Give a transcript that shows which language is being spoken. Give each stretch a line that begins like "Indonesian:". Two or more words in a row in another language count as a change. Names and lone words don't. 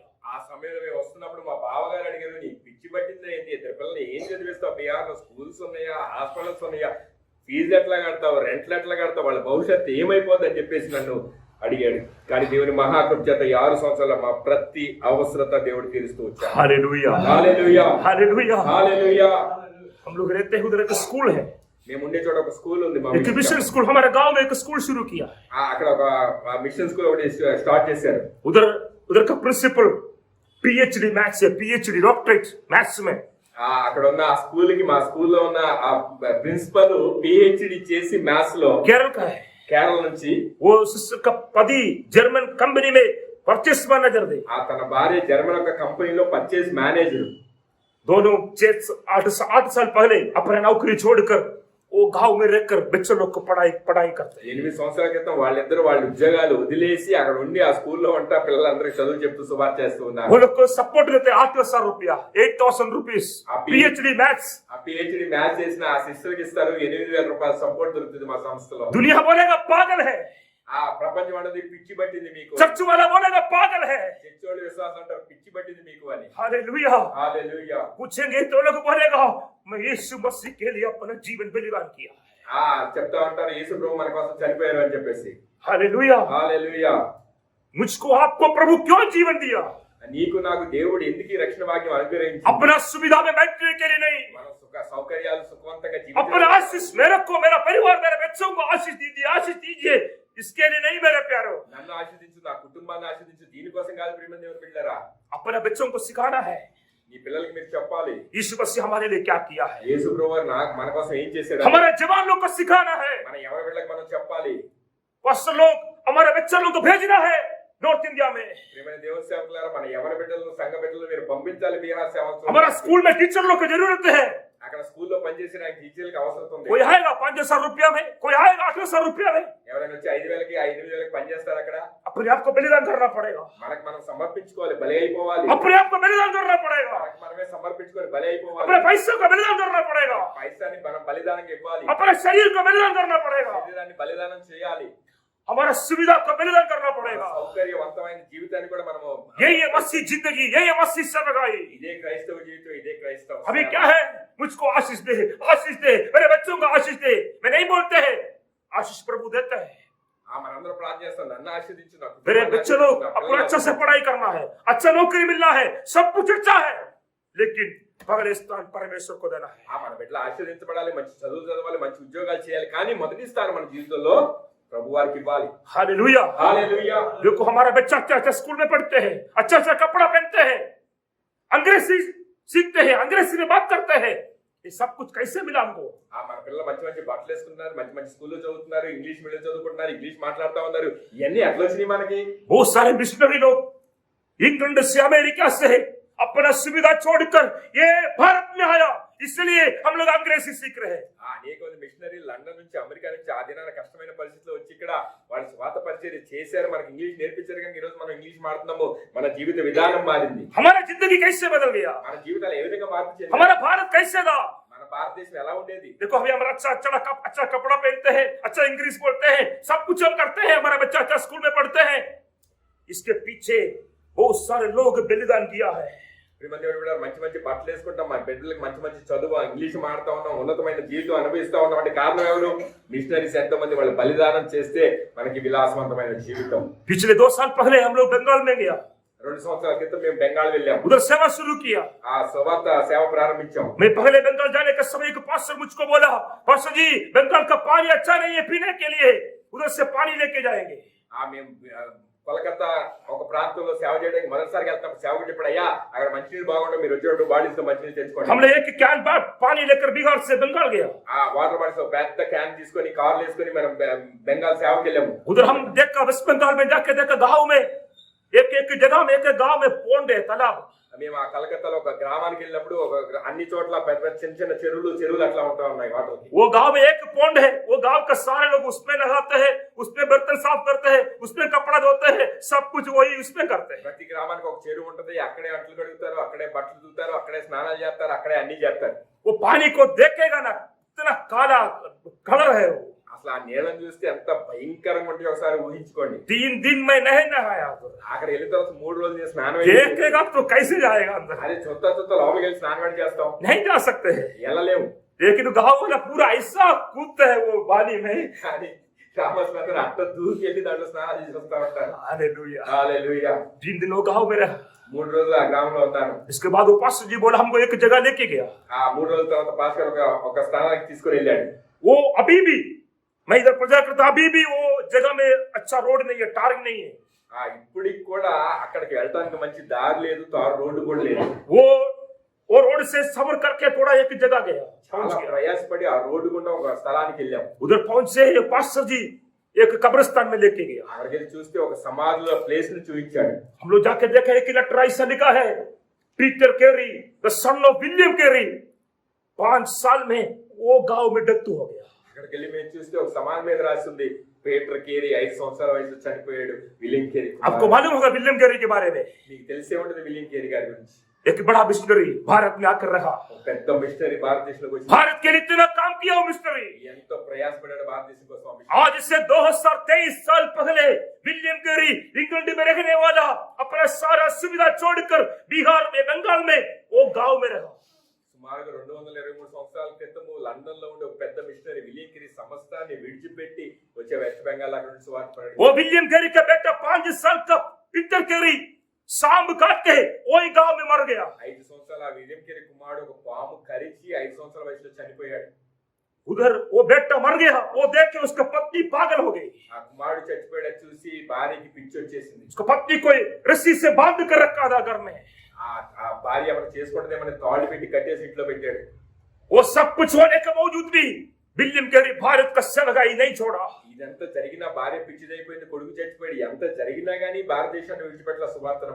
Telugu: ఆ సమయంలో మేము వస్తున్నప్పుడు మా బావగారు అడిగారు, నీ పిచ్చి పట్టిందా ఏంటి, ఇద్దరు పిల్లల్ని ఏం చదివిస్తావు, బిహార్ లో స్కూల్స్ ఉన్నాయా, హాస్పిటల్స్ ఉన్నాయా, ఫీజు ఎట్లా కడతావు, రెంట్లు ఎట్లా కడతావు, వాళ్ళ భవిష్యత్తు ఏమైపోద్ది అని చెప్పేసి నన్ను అడిగాడు. కానీ దేవుని మహాకృప చేత 6 సంవత్సరాల మా ప్రతి అవసరత దేవుడు తీరుస్తూ వచ్చాడు.
Hindi: हालेलुया, हालेलुया, हालेलुया, हालेलुया। हम लोग रहते हैं उधर एक स्कूल है,
Telugu: మేము ఉండే చోట ఒక స్కూల్ ఉంది మా
Hindi: एक मिशन स्कूल, हमारे गांव में एक स्कूल शुरू किया है।
Telugu: అక్కడ ఒక మిషన్ స్కూల్ ఒకటి స్టార్ట్ చేశారు.
Hindi: उधर उधर का प्रिंसिपल
English: PhD Maths
Hindi: है,
English: PhD doctorate maths
Hindi: में।
Telugu: అక్కడ ఉన్న ఆ స్కూల్ కి, మా స్కూల్లో ఉన్న ఆ ప్రిన్సిపల్ పిహెచ్డి చేసి మ్యాథ్స్ లో
Hindi: केरल का है।
Telugu: కేరళ నుంచి
Hindi: वो सिस्टर का पति जर्मन कंपनी में
English: purchase manager
Hindi: थे।
Telugu: తన భార్య జర్మన్ ఒక కంపెనీలో
English: purchase manager.
Hindi: दोनों 8 साल पहले अपना नौकरी छोड़कर वो गांव में रहकर बच्चों लोग को पढ़ाई करते हैं।
Telugu: 8 సంవత్సరాల క్రితం వాళ్ళిద్దరు వాళ్ళ ఉద్యోగాలు వదిలేసి అక్కడ ఉండి ఆ స్కూల్లో ఉంటా పిల్లలందరికీ చదువు చెప్తూ సువార్త చేస్తూ ఉన్నారు.
Hindi: वो लोग को सपोर्ट देते 8,000 रुपया, 8,000
English: rupees PhD Maths.
Telugu: ఆ
English: PhD Maths
Telugu: చేసిన ఆ సిస్టర్ కి ఇస్తారు 8,000 రూపాయలు సపోర్ట్ దొరుకుతుంది మా సంస్థలో.
Hindi: दुनिया बोलेगा पागल है,
Telugu: ఆ ప్రపంచం అనేది పిచ్చి పట్టింది మీకు.
Hindi: चर्च वाला बोलेगा पागल है,
Telugu: చర్చోళ్ళు విశ్వాసం అంటారు పిచ్చి పట్టింది మీకు అని.
Hindi: हालेलुया।
Telugu: హల్లెలూయా.
Hindi: पूछेंगे तो लोग बोलेगा मैं यीशु मसीह के लिए अपना जीवन बलिदान किया।
Telugu: చెప్తా ఉంటారు యేసు ప్రభు మన కోసం చనిపోయారు అని చెప్పేసి.
Hindi: हालेलुया।
Telugu: హల్లెలూయా.
Hindi: मुझको आपको प्रभु क्यों जीवन दिया?
Telugu: నీకు నాకు దేవుడు ఎందుకు ఈ రక్షణ భాగ్యం అనుగ్రహించాడు?
Hindi: अपना सुविधा में बैठने के लिए नहीं,
Telugu: మన సుఖ సౌకర్యాలు సుఖవంతంగా
Hindi: अपना आशीष मेरे को, मेरा परिवार, मेरे बच्चों को आशीष दीजिए, इसके लिए नहीं मेरे प्यारो।
Telugu: నన్ను ఆశీర్వదించు, నా కుటుంబాన్ని ఆశీర్వదించు, దీనికోసం కాదు ప్రియమైన దేవుని బిడ్డలారా.
Hindi: अपने बच्चों को सिखाना है
Telugu: నీ పిల్లలకి మీరు చెప్పాలి
Hindi: यीशु मसीह हमारे लिए क्या किया है।
Telugu: యేసు ప్రభువు మన కోసం ఏం చేశాడు.
Hindi: हमारे जवान लोग को सिखाना है,
Telugu: మన ఎవరి బిడ్డలకు మనం చెప్పాలి.
Hindi: पास्टर लोग हमारे बच्चे लोग को भेजना है नॉर्थ इंडिया में।
Telugu: ప్రియమైన దేవుని సేవకులారా, మన ఎవరి బిడ్డలను సంఘ బిడ్డలు మీరు పంపించాలి బీహార్ సేవకు.
Hindi: हमारा स्कूल में टीचर लोग की जरूरत है।
Telugu: అక్కడ స్కూల్లో పనిచేసిన టీచర్లకు అవసరం ఉంది.
Hindi: कोई आएगा 5,000 रुपया में, कोई आएगा 8,000 रुपया में।
Telugu: ఎవరైనా వచ్చి 5,000కి 5,000కి పనిచేస్తారు అక్కడ.
Hindi: अपने आप को बलिदान करना पड़ेगा,
Telugu: మనకు మనం సమర్పించుకోవాలి, బలి అయిపోవాలి.
Hindi: अपने आप को बलिदान करना पड़ेगा,
Telugu: మనకు మనమే సమర్పించుకొని బలి అయిపోవాలి.
Hindi: अपने पैसे का बलिदान करना पड़ेगा,
Telugu: పైసాని మనం బలిదానంగా ఇవ్వాలి.
Hindi: अपने शरीर को बलिदान करना पड़ेगा,
Telugu: శరీరాన్ని బలిదానం చేయాలి.
Hindi: हमारा सुविधा को बलिदान करना पड़ेगा।
Telugu: సౌకర్యవంతమైన జీవితాన్ని కూడా మనము,
Hindi: यही है मसीह जिंदगी, यही है मसीह सेवकाई।
Telugu: ఇదే క్రైస్తవ జీవితం, ఇదే క్రైస్తవ
Hindi: अभी
Telugu: సేవ.
Hindi: क्या है, मुझको आशीष दे, मेरे बच्चों को आशीष दे। मैं नहीं बोलते हैं, आशीष प्रभु देता है।
Telugu: మనందరం ప్రార్థన చేస్తాం, నన్ను ఆశీర్వదించు, నా
Hindi: मेरे
Telugu: కుటుంబాన్ని
Hindi: बच्चे लोग
Telugu: ఆశీర్వదించు, నా
Hindi: अपना अच्छा
Telugu: పిల్లల్ని
Hindi: से पढ़ाई करना है, अच्छा नौकरी मिलना है, सब कुछ अच्छा है, लेकिन पहले स्थान परमेश्वर को देना है।
Telugu: మన బిడ్డలు ఆశీర్వదించబడాలి, మంచి చదువులు చదవాలి, మంచి ఉద్యోగాలు చేయాలి, కానీ మొదటి స్థానం మన జీవితంలో ప్రభు వారికి ఇవ్వాలి.
Hindi: हालेलुया।
Telugu: హల్లెలూయా.
Hindi: देखो हमारा बच्चा अच्छा स्कूल में पढ़ते हैं, अच्छा कपड़ा पहनते हैं, अंग्रेजी सीखते हैं, अंग्रेजी में बात करते हैं, ये सब कुछ कैसे मिला हमको?
Telugu: మన పిల్లలు మంచి మంచి బట్టలు వేసుకుంటున్నారు, మంచి మంచి స్కూల్లో చదువుతున్నారు,
English: English medium
Telugu: చదువుకుంటున్నారు, ఇంగ్లీష్ మాట్లాడుతూ ఉన్నారు. ఇవన్నీ ఎట్లా వచ్చినాయి మనకి?
Hindi: बहुत सारे मिशनरी लोग इंग्लैंड से, अमेरिका से अपना सुविधा छोड़कर ये भारत में आया, इसलिए हम लोग अंग्रेजी सीख रहे हैं।
Telugu: అనేక మంది మిషనరీ లండన్ నుంచి, అమెరికా నుంచి ఆ దినాన కష్టమైన పరిస్థితిలో వచ్చి ఇక్కడ వాళ్ళు స్వాత పరిచయం చేశారు, మనకి ఇంగ్లీష్ నేర్పించారు, కానీ ఈ రోజు మనం ఇంగ్లీష్ మాట్లాడుతున్నాము. మన జీవిత విధానం మారింది.
Hindi: हमारा जिंदगी कैसे बदल गया,
Telugu: మన జీవితాలు ఏ విధంగా మార్పు చెందాయి?
Hindi: हमारा भारत कैसे था?
Telugu: మన భారతదేశం ఎలా ఉండేది?
Hindi: देखो अभी हम अच्छा कपड़ा पहनते हैं, अच्छा इंग्लिश बोलते हैं, सब कुछ हम करते हैं, हमारा बच्चा अच्छा स्कूल में पढ़ते हैं, इसके पीछे बहुत सारे लोग बलिदान किया है।
Telugu: మంచి మంచి బట్టలు వేసుకుంటాం, మన బిడ్డలకు మంచి మంచి చదువు, ఇంగ్లీష్ మాడుతా ఉన్నాం, ఉన్నతమైన జీవితం అనుభవిస్తా ఉన్నాం అంటే కారణం ఎవరు? మిషనరీస్ ఎంతో మంది వాళ్ళు బలిదానం చేస్తే మనకి విలాసవంతమైన జీవితం.
Hindi: पिछले 2 साल पहले हम लोग बंगाल में गया,
Telugu: 2 సంవత్సరాల క్రితం మేము బెంగాల్ వెళ్ళాం,
Hindi: उधर सेवा शुरू किया।
Telugu: ఆ సువార్త సేవ ప్రారంభించాం.
Hindi: मैं पहले बंगाल जाने का समय एक पास्टर मुझको बोला, पास्टर जी बंगाल का पानी अच्छा नहीं है पीने के लिए, उधर से पानी लेके जाएंगे।
Telugu: మేము కోలకత్తా ఒక ప్రాంతంలో సేవ చేయడానికి మొదటిసారి వెళ్తాం. సేవకు చెప్పాడు, అయ్యా అక్కడ మంచినీళ్ళు బాగుంటుంది, మీరు వచ్చేటప్పుడు బాడీస్ లో మంచినీళ్ళు తెచ్చుకోండి.
Hindi: हमने एक कैन पानी लेकर बिहार से बंगाल गया,
Telugu: ఆ
English: water bodies
Telugu: పెద్ద క్యాన్ తీసుకొని కార్లు వేసుకొని మనం బెంగాల్ సేవకి వెళ్ళాము.
Hindi: उधर हम देखा वेस्ट बंगाल में जाके देखा गाँव में एक जगह में, एक गाँव में पोंड है, तालाब।
Telugu: మేము ఆ కలకత్తాలో ఒక గ్రామానికి వెళ్ళినప్పుడు అన్ని చోట్ల పెద్ద చిన్న చిన్న చెరువులు అట్లా ఉంటా ఉన్నాయి వాటర్.
Hindi: वो गांव में एक पोंड है, वो गांव का सारे लोग उसमें नहाते हैं, उसमें बर्तन साफ करते हैं, उसमें कपड़ा धोते हैं, सब कुछ वही उसमें करते हैं।
Telugu: ప్రతి గ్రామానికి ఒక చెరువు ఉంటది, అక్కడే అంట్లు కడుగుతారు, అక్కడే బట్టలు దుతారు, అక్కడే స్నానాలు చేస్తారు, అక్కడే అన్ని చేస్తారు.
Hindi: वो पानी को देखेगा ना, इतना काला कलर है वो।
Telugu: అసలు ఆ నీళ్ళని చూస్తే ఎంత భయంకరంగా ఉంటే ఒకసారి ఊహించుకోండి.
Hindi: 3 दिन में नहीं नहाया तो
Telugu: అక్కడ వెళ్ళిన తర్వాత 3 రోజులు స్నానం
Hindi: देखेगा तो कैसे जाएगा अंदर?
Telugu: అదే చుత్తా లోపలికి వెళ్ళి స్నానం చేస్తాం,
Hindi: नहीं जा सकते हैं।
Telugu: వెళ్ళలేము.
Hindi: लेकिन गाँव वाला पूरा ऐसा कूदता है वो पानी में,
Telugu: కానీ గ్రామస్తులందరూ అట్ట దూకి వెళ్ళి దాంట్లో స్నానాలు చేసి వస్తా ఉంటారు.
Hindi: हालेलुया।
Telugu: హల్లెలూయా.
Hindi: 3 दिन वो गाँव में रहा,
Telugu: 3 రోజులు ఆ గ్రామంలో ఉంటాను.
Hindi: इसके बाद वो पास्टर जी बोला हमको एक जगह लेके गया।
Telugu: ఆ 3 రోజుల తర్వాత పాస్టర్ ఒక స్థానానికి తీసుకొని వెళ్ళాడు.
Hindi: वो अभी भी मैं इधर प्रचार करता, अभी भी वो जगह में अच्छा रोड नहीं है, टारिंग नहीं है।
Telugu: ఇప్పటికి కూడా అక్కడికి వెళ్ళడానికి మంచి దారి లేదు, తారు రోడ్డు కూడా లేదు.
Hindi: वो रोड से सफर करके थोड़ा एक जगह गया,
Telugu: చాలా ప్రయాసపడి ఆ రోడ్డు గుండా ఒక స్థలానికి వెళ్ళాం.
Hindi: उधर पहुंचे पास्टर जी एक कब्रिस्तान में लेके गया।
Telugu: అక్కడికి వెళ్ళి చూస్తే ఒక సమాధిలో ప్లేస్ ని చూపించాడు.
Hindi: हम लोग जाके देखा एक लेटर ऐसा लिखा है, पीटर कैरी
English: the son of
Hindi: विलियम कैरी 5 साल में वो गांव में डेथ हो गया।
Telugu: అక్కడికి వెళ్ళి మేము చూస్తే ఒక సమాధి మీద రాసి ఉంది, పీటర్ కేరీ 5 సంవత్సరాల వయసులో చనిపోయాడు. విలియం కేరీ.
Hindi: आपको मालूम होगा विलियम कैरी के बारे में?
Telugu: మీకు తెలిసే ఉంటుంది విలియం కేరీ గారి గురించి.
Hindi: एक बड़ा मिशनरी भारत में आकर रहा,
Telugu: పెద్ద మిషనరీ భారతదేశంలోకి వచ్చి
Hindi: भारत के लिए इतना काम किया वो मिशनरी।
Telugu: ఎంతో ప్రయాసపడ్డాడు భారతదేశం కోసం.
Hindi: आज से 2023 साल पहले विलियम कैरी इंग्लैंड में रहने वाला अपना सारा सुविधा छोड़कर बिहार में, बंगाल में वो गांव में रहा।
Telugu: సుమారుగా 223 సంవత్సరాల క్రితము లండన్ లో ఉండే ఒక పెద్ద మిషనరీ విలియం కేరీ సమస్తాన్ని విడిచిపెట్టి వచ్చే వెస్ట్ బెంగాల్ అక్కడ నుంచి సువార్త ప్రకటించాడు.
Hindi: वो विलियम कैरी का बेटा 5 साल का पीटर कैरी सांप काट के वही गांव में मर गया।
Telugu: 5 సంవత్సరాల విలియం కేరీ కుమారుడు ఒక పాము కరిచి 5 సంవత్సరాల వయసులో చనిపోయాడు.
Hindi: उधर वो बेटा मर गया, वो देख के उसका पत्नी पागल हो गई।
Telugu: ఆ కుమారుడు చచ్చిపోయాడు చూసి భార్యకి పిచ్చి వచ్చేసింది.
Hindi: उसका पत्नी को रस्सी से बांध कर रखा था घर में।
Telugu: ఆ భార్య అక్కడ చేసుకుంటుందేమని తాళ్ళు పెట్టి కట్టేసి ఇంట్లో పెట్టాడు.
Hindi: वो सब कुछ होने के बावजूद भी विलियम कैरी भारत का सेवकाई नहीं छोड़ा।
Telugu: ఇదంతా జరిగినా భార్య పిచ్చిదైపోయింది, కొడుకు చచ్చిపోయాడు, ఎంత జరిగినా గానీ భారతదేశాన్ని విడిచిపెట్టిన సువార్తను